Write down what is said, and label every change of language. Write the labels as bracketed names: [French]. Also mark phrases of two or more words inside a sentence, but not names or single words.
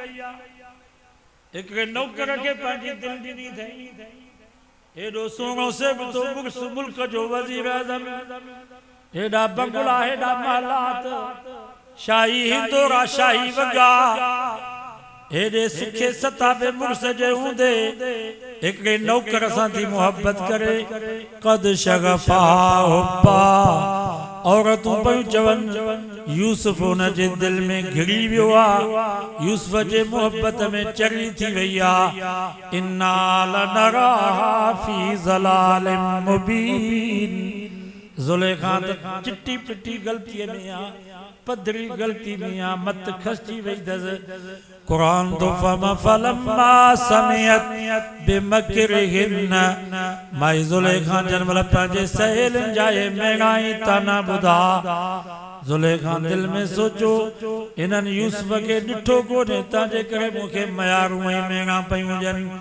[Sindhi] हिकिड़े नौकर खे पंहिंजी दिलि ॾिनी अथई, हेॾो सुहिणो सेबतो मुल्क जो वज़ीर आज़म, हेॾा बंगला, हेॾा महलात, शाही हिंदोरा, शाही वॻा, हेॾे सुखे सताबे मुर्स जे हूंदे हिकिड़े नौकर सां थी मोहब्बत करे। [Arabic] قد شغفها حبا, [Sindhi] औरतूं पयूं चवनि यूसुफ हुन जे दिल में घिरी वियो आहे, यूसुफ जे मोहब्बत में चरी थी वई आहे। [Arabic] إنا لنراها في ضلال مبين, [Sindhi] ज़ुलेखा त चिट्टी पिट्टी ग़लतीअ में आहे, पधरी ग़लती में आ, मत खसजी वई अथसि। क़ुरान तो [Arabic] فلما سمعت بمكرهن, [Sindhi] माई ज़ुलेखा जन महिल पंहिंजे सहेलियुनि जा इहे मेणा ई ताना ॿुधा, ज़ुलेखा दिल में सोचो इन्हनि यूसुफ खे ॾिठो कोन्हे, तंहिंजे करे मूंखे मयारूं ऐं मेणा पयूं ॾियनि।